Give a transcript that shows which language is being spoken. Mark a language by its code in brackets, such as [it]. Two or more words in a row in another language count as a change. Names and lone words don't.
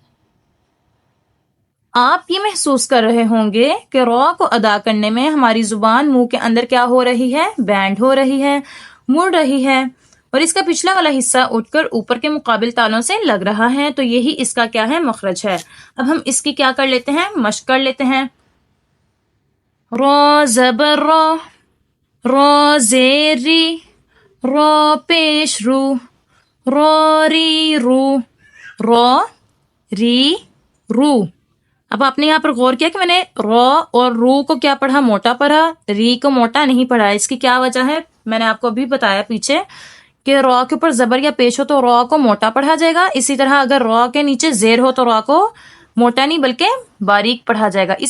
[ur] آپ یہ محسوس کر رہے ہوں گے کہ را کو ادا کرنے میں ہماری زبان منہ کے اندر کیا ہو رہی ہے؟ بینڈ ہو رہی ہے، مڑ رہی ہے، اور اس کا پچھلا والا حصہ اٹھ کر اوپر کے مقابل تالوں سے لگ رہا ہے. تو یہی اس کا کیا ہے؟ مخرج ہے. اب ہم اس کی کیا کر لیتے ہیں؟ مشق کر لیتے ہیں. را زبر را، را زیر ری، را پیش رو، را ری رو، را ری رو. اب آپ نے یہاں پر غور کیا کہ میں نے را اور رو کو کیا پڑھا؟ موٹا پڑھا، ری کو موٹا نہیں پڑھا. اس کی کیا وجہ ہے؟ میں نے آپ کو ابھی بتایا پیچھے کہ را کے اوپر زبر یا پیش ہو تو را کو موٹا پڑھا جائے گا. اسی طرح اگر را کے نیچے زیر ہو تو را کو موٹا نہیں بلکہ باریک پڑھا جائے گا.